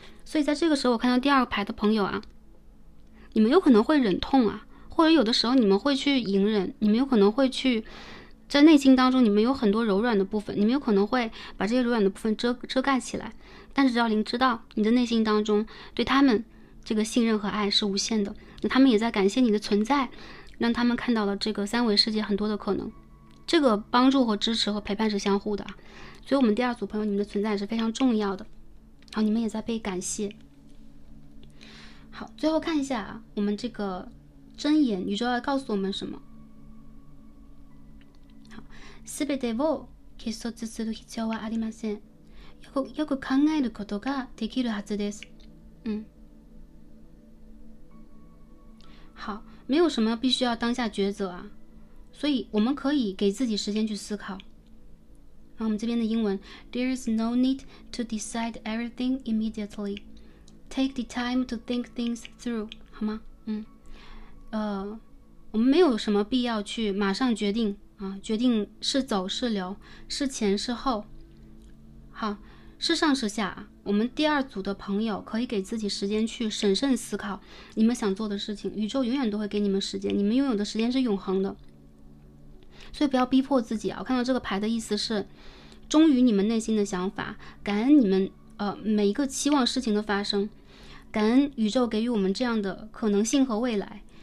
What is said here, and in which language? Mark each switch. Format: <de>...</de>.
<zh>所以在这个时候，我看到第二个牌的朋友啊，你们有可能会忍痛啊，或者有的时候你们会去隐忍，你们有可能会去在内心当中，你们有很多柔软的部分，你们有可能会把这些柔软的部分遮盖起来，但是指导灵知道你的内心当中对他们这个信任和爱是无限的，那他们也在感谢你的存在，让他们看到了这个三维世界很多的可能。这个帮助和支持和陪伴是相互的，所以我们第二组朋友，你们的存在也是非常重要的。好，你们也在被感谢。好，最后看一下啊，我们这个箴言，宇宙要告诉我们什么？</zh> <ja>好，全てを結束する必要はありません。よく考えることができるはずです。</ja> <zh>好，没有什么必须要当下抉择啊，所以我们可以给自己时间去思考。然后我们这边的英文</zh> <en>，There is no need to decide everything immediately. Take the time to think things through，</en> <zh>好吗？我们没有什么必要去马上决定啊，决定是走是留，是前是后，好，是上是下啊。我们第二组的朋友可以给自己时间去审慎思考你们想做的事情，宇宙永远都会给你们时间，你们拥有的时间是永恒的，所以不要逼迫自己啊。我看到这个牌的意思是忠于你们内心的想法，感恩你们每一个期望事情的发生，感恩宇宙给予我们这样的可能性和未来。</zh>